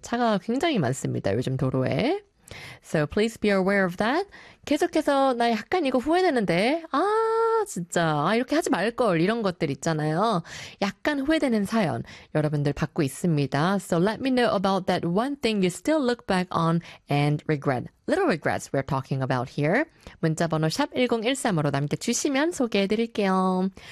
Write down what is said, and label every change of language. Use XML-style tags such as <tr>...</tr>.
<ko>차가 굉장히 많습니다, 요즘 도로에.</ko> <en>So please be aware of that.</en> <ko>계속해서 나 약간 이거 후회되는데. 아, 진짜. 아, 이렇게 하지 말걸. 이런 것들 있잖아요. 약간 후회되는 사연 여러분들 받고 있습니다.</ko> <en>So let me know about that one thing you still look back on and regret. Little regrets we're talking about here.</en> <ko>문자번호 샵 1013으로 남겨주시면 소개해드릴게요.</ko>